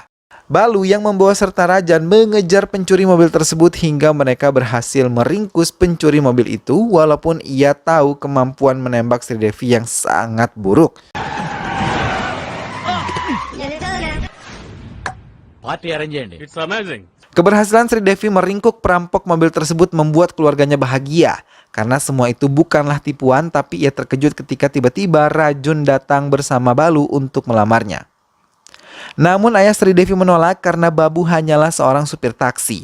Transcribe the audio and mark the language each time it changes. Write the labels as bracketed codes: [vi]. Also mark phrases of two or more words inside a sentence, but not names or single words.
[id] Balu yang membawa serta Rajan mengejar pencuri mobil tersebut hingga mereka berhasil meringkus pencuri mobil itu walaupun ia tahu kemampuan menembak Sri Devi yang sangat buruk. [en] party arrange [te] చేయండి. [en] It's amazing. [id] Keberhasilan Sri Devi meringkuk perampok mobil tersebut membuat keluarganya bahagia. Karena semua itu bukanlah tipuan, tapi ia terkejut ketika tiba-tiba Rajun datang bersama Balu untuk melamarnya. Namun ayah Sri Devi menolak karena Babu hanyalah seorang supir taksi.